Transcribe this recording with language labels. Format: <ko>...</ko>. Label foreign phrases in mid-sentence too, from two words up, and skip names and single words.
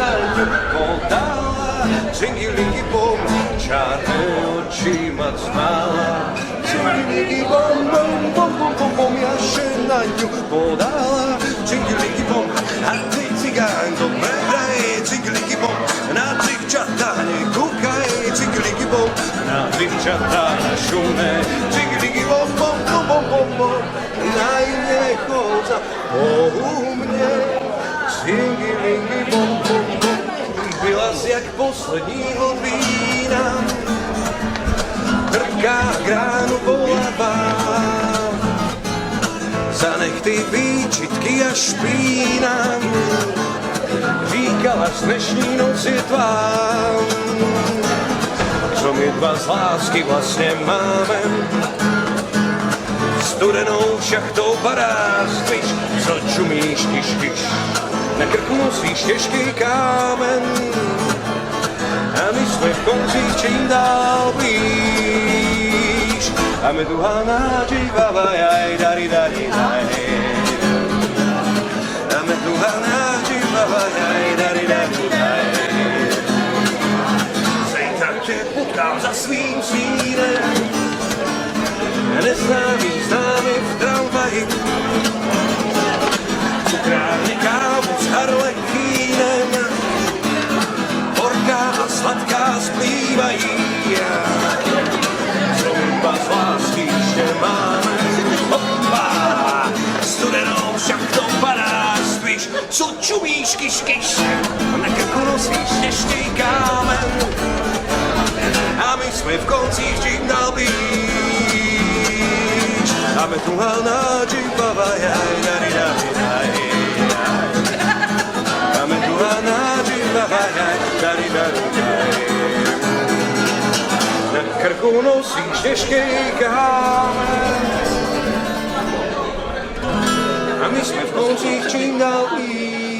<sk>podala, džingilingi bom, čarné oči ma cmala. Džingilingi bom, bom, bom, bom, bom, bom, ja še na ňu podala, džingilingi bom, a ty cigán, dobre vraj, džingilingi bom, na dzivčatá nekúkaj, džingilingi bom, na dzivčatá šumné, džingilingi bom, bom, bom, bom, bom, bom, na iné chodza po mne, džingilingi bom, bom, bom,</sk> <cs>byla si jak posledního vína, trpká gránu bolavá, zanech ty výčitky a špína, říkala z dnešní noci tvá, co my dva z lásky vlastně máme, studenou šachtou paráz, víš, co čumíš, kyš, kyš, na krku nosíš těžký kámen, a my jsme v koncích čím dál blíž, a my tu hanáči vavajaj, dari, dari, dari. A my tu hanáči vavajaj, dari, dari, dari. Zítra tě potkám za svým svínem, neznámý známy v tramvaji, cukrárny kávu s harlekínem, horká a sladká splývají. Co my dva z lásky ještě máme, opa, studenou šachtou padáš, víš, co čumíš, kyš, kyš, na krku nosíš těžký kámen, a my jsme v koncích čím dál blíž, a my tu hanáči vavajaj, dari, dari, dari. A my tu hanáči vavajaj, dari, dari, dari. Na krku nosíš těžký kámen, a my jsme v koncích čím dál blíž.</cs>